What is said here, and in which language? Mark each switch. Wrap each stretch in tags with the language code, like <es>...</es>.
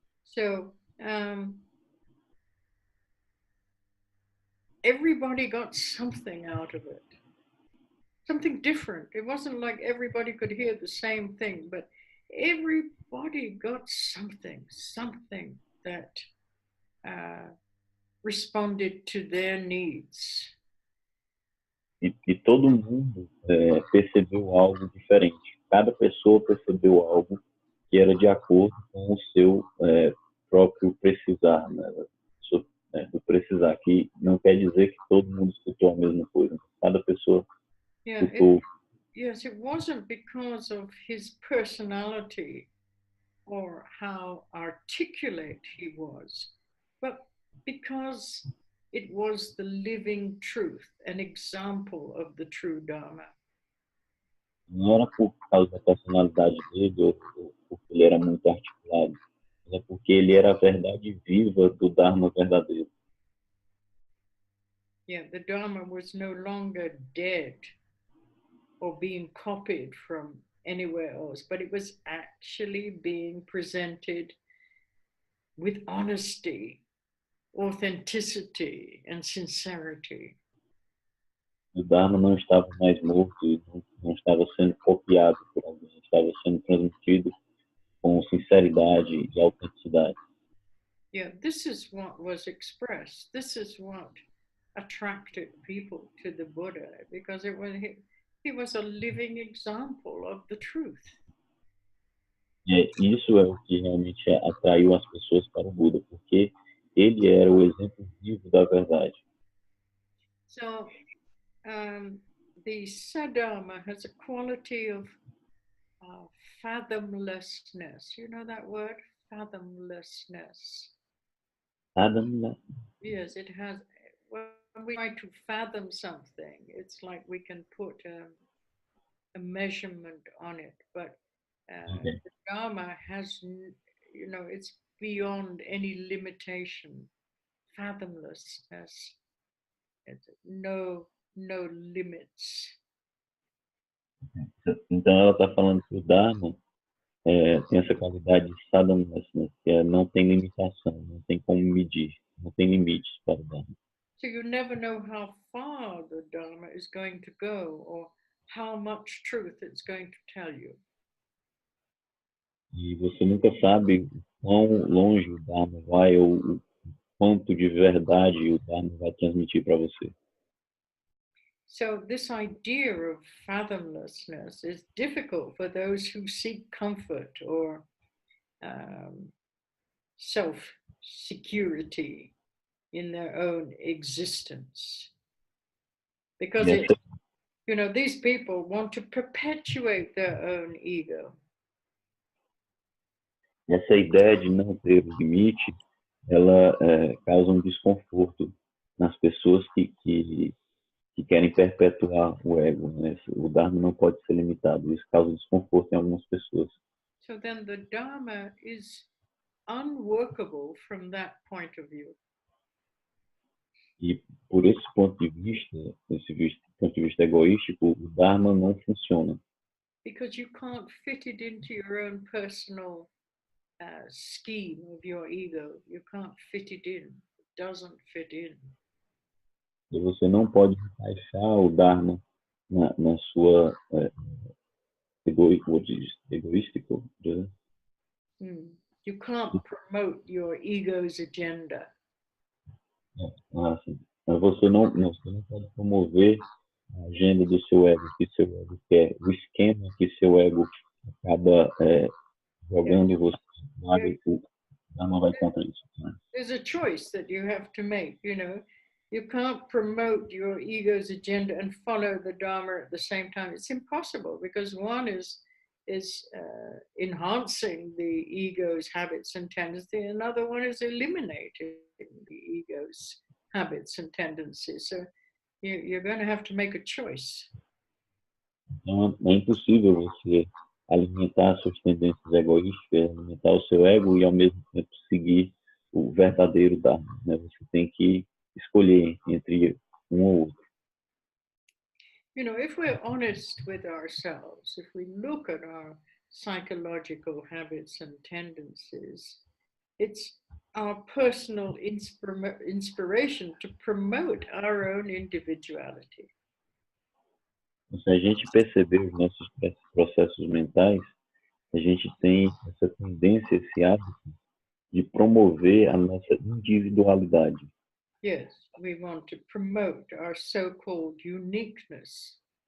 <en>So everybody got something out of it. Something different. It wasn't like everybody could hear the same thing, but everybody got something that responded to their needs.</en> <pt>E todo mundo percebeu algo diferente. Cada pessoa percebeu algo que era de acordo com o seu próprio precisar, né? Do precisar, que não quer dizer que todo mundo escutou a mesma coisa. Cada pessoa escutou</pt> <en>Yes, it wasn't because of his personality or how articulate he was, but because it was the living truth, an example of the true Dharma.</en> <pt>Não era por causa da personalidade dele ou porque ele era muito articulado, mas é porque ele era a verdade viva do Dharma verdadeiro.</pt> <en>Yeah, the Dharma was no longer dead or being copied from anywhere else, but it was actually being presented with honesty, authenticity, and sincerity.</en> <pt>O Dharma não estava mais morto, não estava sendo copiado por alguém, estava sendo transmitido com sinceridade e autenticidade.</pt> <en>Yeah, this is what was expressed. This is what attracted people to the Buddha because he was a living example of the truth.</en> <pt>Isso é o que realmente atraiu as pessoas para o Buda, porque ele era o exemplo vivo da verdade.</pt> <en>So the Sadharma has a quality of fathomlessness. You know that word? Fathomlessness. Fathomless. Yes, it has. When we try to fathom something, it's like we can put a measurement on it, but Okay. the Dharma has, it's beyond any limitation, fathomlessness. It's no limits.</en> <pt>Então ela está falando que o Dharma tem essa qualidade de sadhamlessness, que não tem limitação, não tem como medir, não tem limites para o Dharma.</pt> <en>So you never know how far the Dharma is going to go or how much truth it's going to tell you.</en> <pt>E você nunca sabe quão longe o Dharma vai ou o quanto de verdade o Dharma vai transmitir para você.</pt> <en>So this idea of fathomlessness is difficult for those who seek comfort or self-security in their own existence. Because these people want to perpetuate their own ego.</en> <pt>Essa ideia de não ter limite, ela causa desconforto nas pessoas que querem perpetuar o ego, né? O Dharma não pode ser limitado, isso causa desconforto em algumas pessoas.</pt> <en>So then the Dharma is unworkable from that point of view.</en> <pt>E por esse ponto de vista, ponto de vista egoístico, o Dharma não funciona.</pt> <en>Because you can't fit it into your own personal scheme of your ego. You can't fit it in. It doesn't fit in.</en> <pt>E você não pode encaixar o Dharma na sua egoístico.</pt> <en>You can't promote your ego's agenda.</en> <pt>Assim, você não pode promover a agenda do seu ego, que seu ego quer, o esquema que seu ego acaba jogando em você. O Dharma vai contra isso. Né?</pt> <en>There's a choice that you have to make, You can't promote your ego's agenda and follow the Dharma at the same time. It's impossible because one is enhancing the ego's habits and tendencies. Another one is eliminating the ego's habits and tendencies. So you're going to have to make a choice.</en> <pt>Então, é impossível você alimentar suas tendências egoístas, alimentar o seu ego e ao mesmo tempo seguir o verdadeiro Dharma. Né? Você tem que escolher entre um ou outro.</pt> <en>If we're honest with ourselves, if we look at our psychological habits and tendencies, it's our personal inspiration to promote our own individuality.</en> <pt>Se a gente perceber os nossos processos mentais, a gente tem essa tendência, esse hábito de promover a nossa individualidade.</pt> <en>Yes, we want to promote our so-called uniqueness.</en>